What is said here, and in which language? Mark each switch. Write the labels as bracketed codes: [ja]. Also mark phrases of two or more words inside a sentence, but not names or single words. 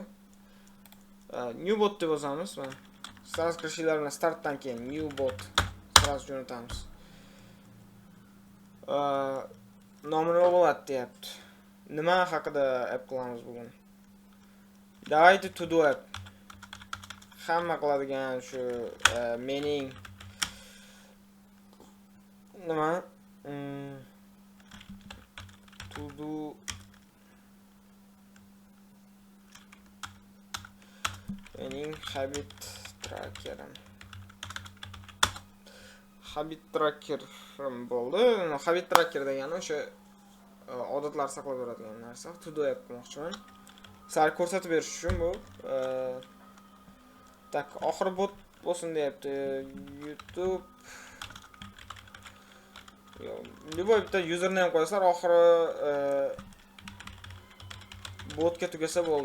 [en] New bot [uz] deb yozamiz. Mana start kirishinglar bilan startdan keyin [en] new bot [uz] sразу jo'natamiz. Nomi nima bo'ladi deyapti. Nima haqida app qilamiz bugun? [en] Давайте to do app. [uz] Hamma qiladigan shu mening nima [en] to do [uz] mening [en] habit trackerim [uz] bo'ldi. [en] Habit tracker degani o'sha odatlar saqlab yuradigan narsa. To do app qilmoqchiman. [uz] Sizlarga ko'rsatib berish uchun bu tak, oxiri bot bo'lsin deyapti. YouTube. Yo, любой bitta username qo'yasizlar, oxiri botga tugasa bo'ldi.